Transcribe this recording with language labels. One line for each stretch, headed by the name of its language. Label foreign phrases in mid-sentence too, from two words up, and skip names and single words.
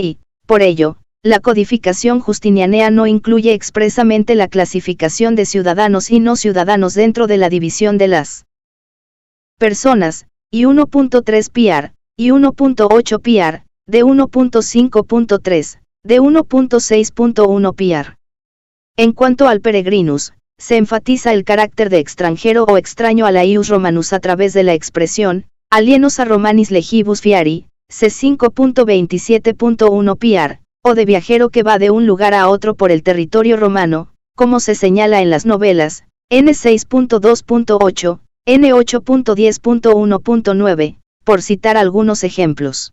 Spanish: y, por ello, la codificación justinianea no incluye expresamente la clasificación de ciudadanos y no ciudadanos dentro de la división de las personas, y 1.3 PR, y 1.8 PR, de 1.5.3, de 1.6.1 PR. En cuanto al peregrinus, se enfatiza el carácter de extranjero o extraño a la
Latin: ius romanus
Spanish: a través de la expresión,
Latin: alienos a Romanis legibus fiari,
Spanish: C5.27.1 PR, o de viajero que va de un lugar a otro por el territorio romano, como se señala en las novelas, N6.2.8, N8.10.1.9, por citar algunos ejemplos.